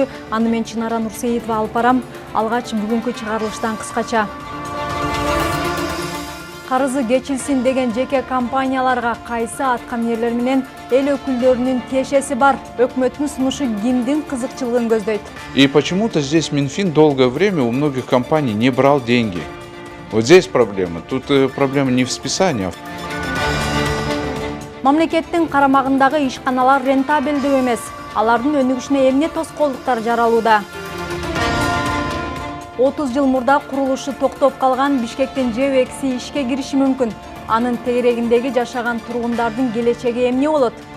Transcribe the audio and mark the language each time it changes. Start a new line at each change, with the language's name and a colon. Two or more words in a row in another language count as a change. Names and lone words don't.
Kyrgyz: Аны мен Чынара Нурсеитова алып барам. Алгач бүгүнкү чыгарылыштан кыскача. Карызы кечилсин деген жеке компанияларга кайсы аткаминерлер менен эл өкүлдөрүнүн тиешеси бар? Өкмөттүн сунушу кимдин кызыкчылыгын көздөйт?
Russian: И почему-то здесь Минфин долгое время у многих компаний не брал деньги. Вот здесь проблема. Тут проблема не в списании.
Kyrgyz: Мамлекеттин карамагындагы ишканалар рентабелдүү эмес. Алардын өнүгүшүнө эмне тоскоолдуктар жаралууда? 30 жыл мурда курулушу токтоп калган Бишкектин ЖЭВ-2 ишке кириши мүмкүн. Анын тегерегиндеги жашаган тургундардын келечеги эмне болот?